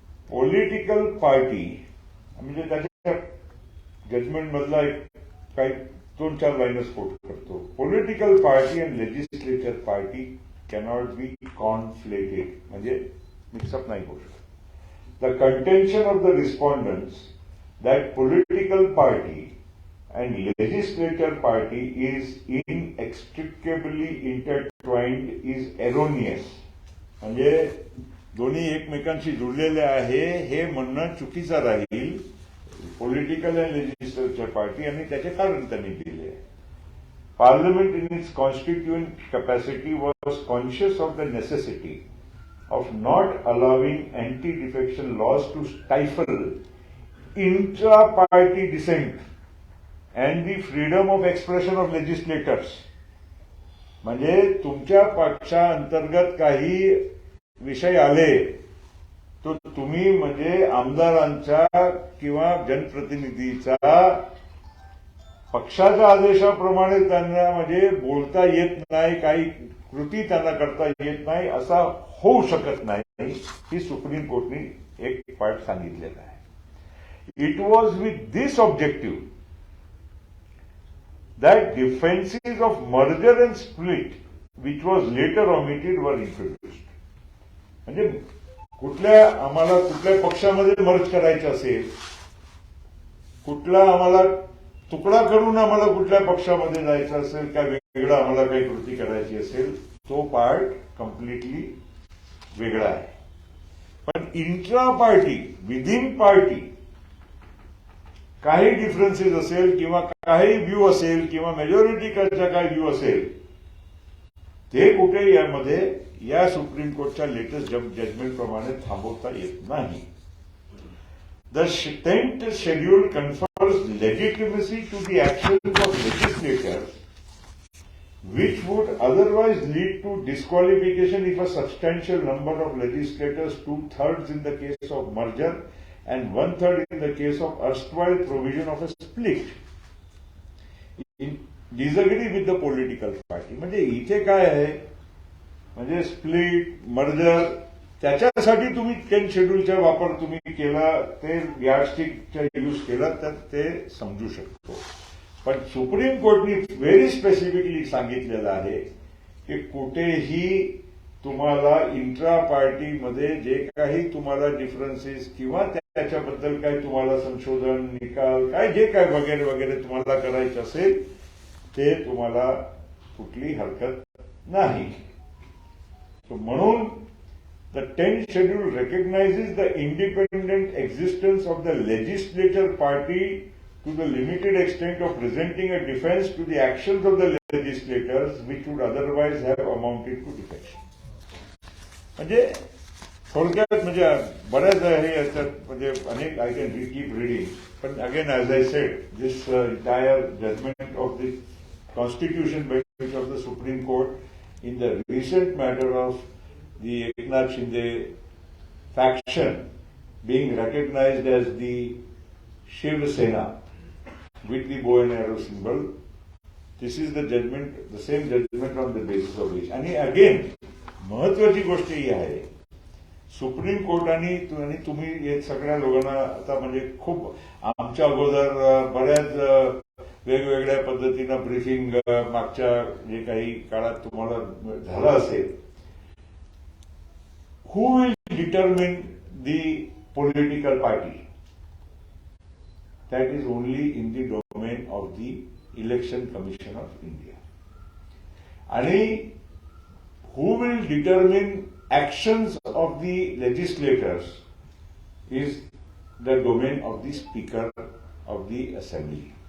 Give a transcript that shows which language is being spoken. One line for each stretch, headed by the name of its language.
Marathi: Political party म्हणजे त्याच्या judgement मधला एक काही 2-4 लाईनच कोट करतो. Political party and legislature party
English: cannot be conflated,
Marathi: म्हणजे मिक्सअप नाही होऊ शकत.
English: The contention of the respondents that political party and legislature party is inextricably intertwined is erroneous.
Marathi: म्हणजे दोन्ही एकमेकांशी जुळलेले आहे हे म्हणणं चुकीचं राहील. पॉलिटिकल अँड लेजिस्लेचर पार्टी आणि त्याचे कारण त्यांनी दिले.
English: Parliament in its constituent capacity was conscious of the necessity of not allowing anti-defection laws to stifle intra-party dissent and the freedom of expression of legislators.
Marathi: म्हणजे तुमच्या पक्षांतर्गत काही विषय आले तुम्ही म्हणजे आमदारांच्या किंवा जनप्रतिनिधीचा पक्षाच्या आदेशाप्रमाणे त्यांना म्हणजे बोलता येत नाही, काही कृती त्यांना करता येत नाही, असा होऊ शकत नाही, ही सुप्रीम कोर्टने एक पार्ट सांगितलेला आहे.
English: It was with this objective that defenses of merger and split, which was later omitted, were introduced.
Marathi: म्हणजे आम्हाला कुठल्या पक्षामध्ये मर्ज करायचं असेल, कुठला आम्हाला तुकडा करून आम्हाला कुठल्या पक्षामध्ये जायचं असेल, काय वेगळं आम्हाला काही कृती करायची असेल, तो पार्ट कम्प्लिटली वेगळा आहे. पण इंट्रा पार्टी, विदिन पार्टी काही डिफरन्सेस असेल किंवा काही व्ह्यू असेल किंवा मेजॉरिटीचा काही व्ह्यू असेल, ते कुठे यामध्ये या सुप्रीम कोर्टच्या लेटेस्ट जजमेंटप्रमाणे थांबवता येत नाही.
English: The 10th schedule confers legitimacy to the actions of legislators which would otherwise lead to disqualification if a substantial number of legislators, 2/3 in the case of merger and 1/3 in the case of erstwhile provision of a split, disagree with the political party.
Marathi: म्हणजे इथे काय आहे, म्हणजे split, merger, त्याच्यासाठी तुम्ही 10 शेड्यूलचा वापर तुम्ही केला, ते यार्डस्टिकचा यूज केला, तर ते समजू शकतो. पण सुप्रीम कोर्टने व्हेरी स्पेसिफिकली सांगितलेलं आहे की कुठेही तुम्हाला इंट्रा पार्टीमध्ये जे काही तुम्हाला डिफरन्सेस किंवा त्याच्याबद्दल काही तुम्हाला संशोधन, निकाल, काय जे काय वगैरे वगैरे तुम्हाला करायचं असेल, ते तुम्हाला कुठली हरकत नाही.
English: म्हणून the 10th schedule recognizes the independent existence of the legislature party to the limited extent of presenting a defense to the actions of the legislators which would otherwise have amounted to defection.
Marathi: म्हणजे थोडक्यात म्हणजे बऱ्याच हे याच्यात म्हणजे अनेक
English: I can keep reading, पण again as I said, this entire judgment of the constitution bench of the Supreme Court in the recent matter of the Eknath Shinde faction being recognized as the Shiv Sena with the bow and arrow symbol. This is the judgment, the same judgment on the basis of which.
Marathi: आणि again महत्वाची गोष्ट ही आहे, supreme कोर्टाने आणि तुम्ही हे सगळ्या लोकांना आता म्हणजे खूप आमच्या अगोदर बऱ्याच वेगवेगळ्या पद्धतीनं ब्रीफिंग मागच्या जे काही काळात तुम्हाला झालं असेल.
English: Who will determine the political party? That is only in the domain of the Election Commission of India. And who will determine actions of the legislators is the domain of the Speaker of the Assembly.